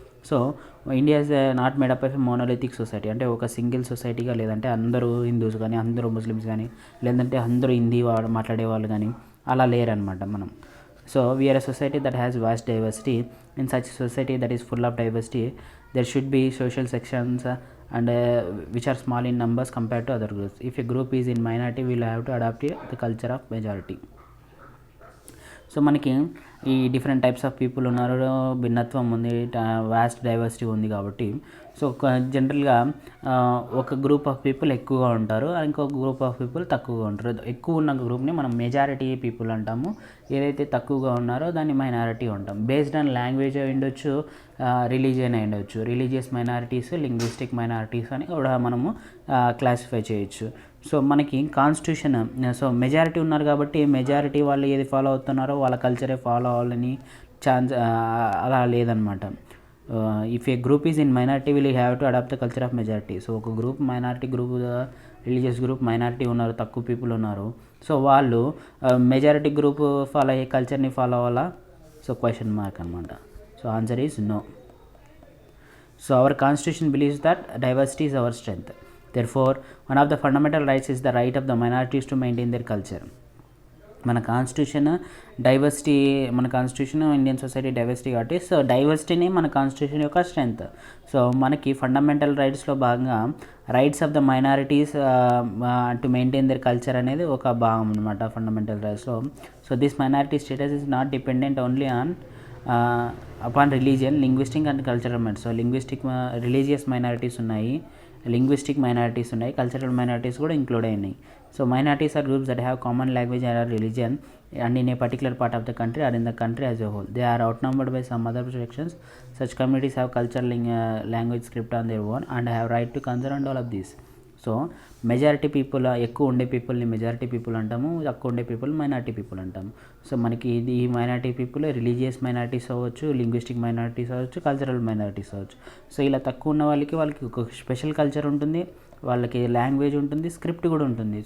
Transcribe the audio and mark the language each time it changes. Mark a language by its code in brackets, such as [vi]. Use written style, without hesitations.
[te] So [en] India is not made up of a monolithic society, [te] అంటే ఒక single సొసైటీగా, లేదంటే అందరూ హిందూస్ కానీ, అందరూ ముస్లిమ్స్ కానీ, లేదంటే అందరూ హిందీ మాట్లాడే వాళ్ళు కానీ అలా లేరనమాట మనం. [en] So we are a society that has vast diversity. In such society that is full of diversity there should be social sections and which are small in numbers compared to other groups. If a group is in minority, we will have to adopt the culture of majority. [te] So మనకి ఈ different types of people ఉన్నారు, భిన్నత్వం ఉంది, vast diversity ఉంది కాబట్టి so జనరల్గా ఒక group of people ఎక్కువగా ఉంటారు, ఇంకొక గ్రూప్ ఆఫ్ పీపుల్ తక్కువగా ఉంటారు. ఎక్కువ ఉన్న గ్రూప్ని మనం మెజారిటీ పీపుల్ అంటాము, ఏదైతే తక్కువగా ఉన్నారో దాన్ని మైనారిటీ అంటాం. బేస్డ్ ఆన్ లాంగ్వేజ్ అయి ఉండొచ్చు, రిలీజియన్ అయి ఉండొచ్చు. రిలీజియస్ మైనారిటీస్, లింగ్విస్టిక్ మైనారిటీస్ అని కూడా మనము క్లాసిఫై చేయొచ్చు. సో మనకి కాన్స్టిట్యూషన్, సో మెజారిటీ ఉన్నారు కాబట్టి మెజారిటీ వాళ్ళు ఏది ఫాలో అవుతున్నారో వాళ్ళ కల్చరే ఫాలో అవ్వాలని ఛాన్స్ అలా లేదనమాట. [en] If a group is in minority will have to adopt the culture of majority. [te] So ఒక group minority group, religious group minority ఉన్నారు, తక్కువ పీపుల్ ఉన్నారు, సో వాళ్ళు మెజారిటీ గ్రూప్ ఫాలో అయ్యే కల్చర్ని ఫాలో అవ్వాలా? [en] So question mark అనమాట. So answer is no. So our constitution believes that diversity is our strength. Therefore, one of the fundamental rights is the right of the minorities to maintain their culture. [te] మన constitution diversity, మన constitution Indian society diversity కాబట్టి so డైవర్సిటీని మన constitution యొక్క strength. So మనకి fundamental రైట్స్లో భాగంగా [en] rights of the minorities to maintain their culture [te] అనేది ఒక భాగం అనమాట fundamental రైట్స్లో. So [en] This minority status is not dependent only on upon religion, linguistic and cultural minorities. [te] So religious minorities ఉన్నాయి, linguistic minorities ఉన్నాయి, cultural minorities కూడా include అయినాయి. [en] So minorities are groups that have common language and religion and in a particular part of the country or in the country as a whole. They are outnumbered by some other sections. Such communities have cultural language script on their own and have right to concern and all of these. [te] So majority people, ఎక్కువ ఉండే పీపుల్ని majority people అంటాము, తక్కువ ఉండే people minority people అంటాము. So మనకి ఇది ఈ మైనారిటీ పీపుల్ రిలీజియస్ మైనారిటీస్ అవ్వచ్చు, లింగ్విస్టిక్ మైనారిటీస్ అవ్వచ్చు, కల్చరల్ మైనారిటీస్ అవ్వచ్చు. సో ఇలా తక్కువ ఉన్న వాళ్ళకి ఒక స్పెషల్ కల్చర్ ఉంటుంది, వాళ్ళకి లాంగ్వేజ్ ఉంటుంది, స్క్రిప్ట్ కూడా ఉంటుంది.